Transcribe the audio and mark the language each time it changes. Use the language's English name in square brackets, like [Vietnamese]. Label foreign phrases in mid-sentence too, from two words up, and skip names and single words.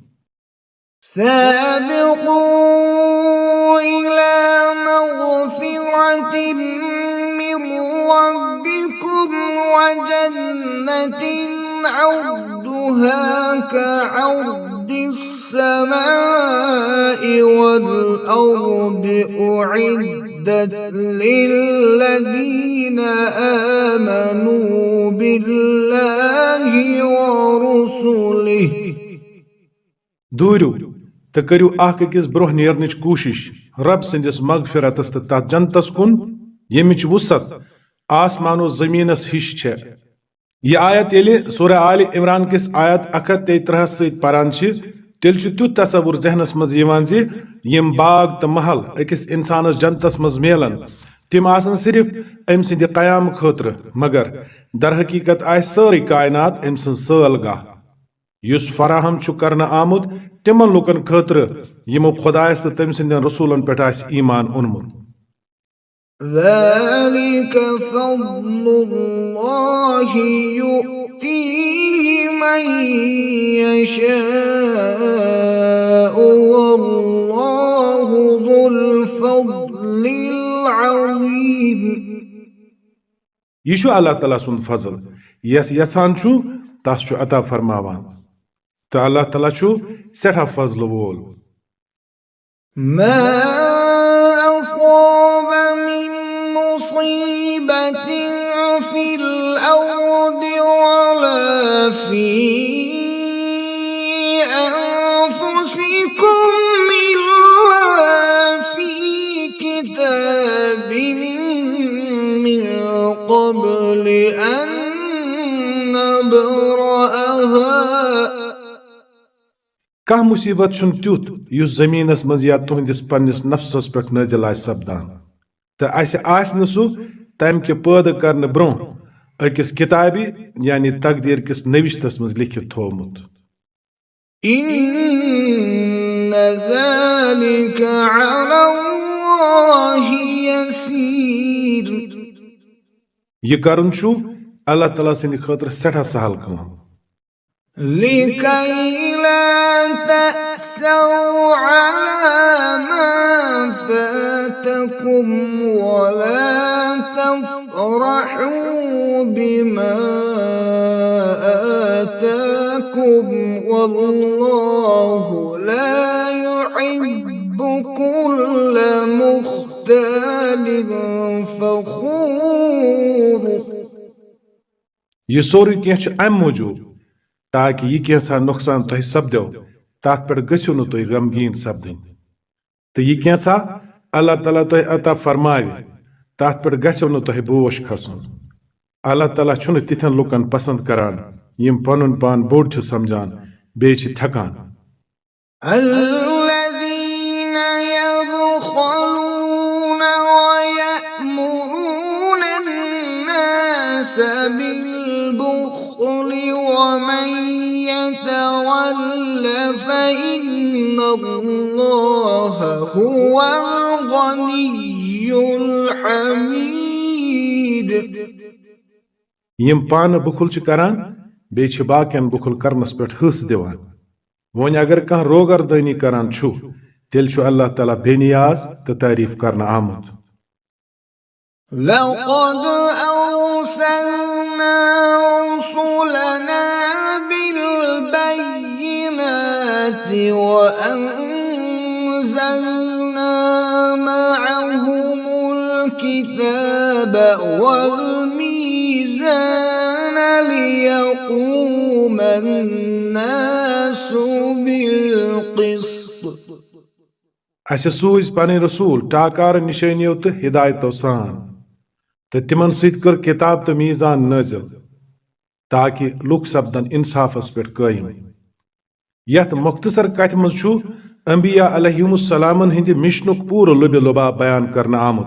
[Arabic] سابقوا إلى مغفرة من ربكم وجنة عرضها كعرض السماء والأرض أعدت للذين آمنوا بالله ورسوله [Kashmiri] दूरियो तो करियो अख अकिस ब्रोह नेरनच कोशिश रब सिंदिस मगफिरतस तो तथ जन्नतस कुन यमिच वुसत आसमानो जमीनस हिश छे। यह आयत येले सूरह आल इमरान किस आयत 133 सत परान तेल तुत तसवुर जहनस मज यिवान जे यम बाग तो महल अकिस इंसानस जन्नतस मज मिलन तिम आसन सिर्फ अम सिंद कयाम खतर, मगर दर हकीकत आय सारी कायनात अम सिंद सालगाह युस फराहम छु करना आमुद तिमन लुकन खतर यमो खुदायस तो तम सिंदन रसूलन पेठ आस ईमान ओनमुत। [Arabic] ذلك فضل الله يؤتيه من يشاء والله ذو الفضل العظيم। [Kashmiri] यह अल्लाह तआला सुंद फजल यस यसान छु तस छु अता फरमावान तो अल्लाह तआला छु सेठा फजल वोल। [Arabic] ما أصاب من مصيبة في الأرض ولا في أنفسكم إلا في كتاب من قبل أن نبرأها। [Kashmiri] कह मुसीबत छुन त्युत युस जमीनस मज या तुहंदिस पन्निस नफ्सस पेठ नाजिल आस सपदान तो अस आस न सु तम के पैद करने ब्रोह अकिस किताबी यानी तकदीर किस नविश्तस मज लिखित थोमुत। [Arabic] إن ذلك على الله يسير। [Kashmiri] यह करन छु अल्लाह तआला सिंद खतर सेठा सहल काम। [Arabic] لكي لا تأسوا على ما فاتكم ولا تفرحوا بما آتاكم والله لا يحب كل مختال فخور। [Kashmiri] यह सोरी कह अम मूजूब ताकि यह कैसा नुकसान तुह सपदो तथ पे गु नु तुह गमगीन सपदन तो यह कैसा अल्लाह तआला तुह अता फरमावे तथ पे गु नु तुह बोश खसन। अल्लाह तआला छुन तिथन लुकन पसंद करान यम पनुन पान बोड़ छु समझान बे छु थकान। [Arabic] الذين يبخلون ويأمرون الناس بالبخل ومن يتول فإن الله هو الغني الحميد। [Kashmiri] यम पान बुखुल छु करान बे छु बाकियन बुखुल करनस पेठ हस दिवान वन अगर कह रोगरदनी करान छु तेल छु अल्लाह तआला बेनियाज तो तारीफ करना आमुद। [Arabic] لقد أرسلنا رسلنا بالبينات وأنزلنا معهم الكتاب والميزان ليقوم الناس بالقسط। [Kashmiri] अस सूज पन रसूल टाकार निशानियों तो हिदायतों सान तो तिमन सत कर किताब तो मीजान नाजिल ताकि लुक सपदन इंसाफस पे कायम। यथ मुख्तसर कथ मज अंबिया अलैहिमुस्सलामन हिंद मिशनुक पूर लुब लुबाब बयान करना आमुद।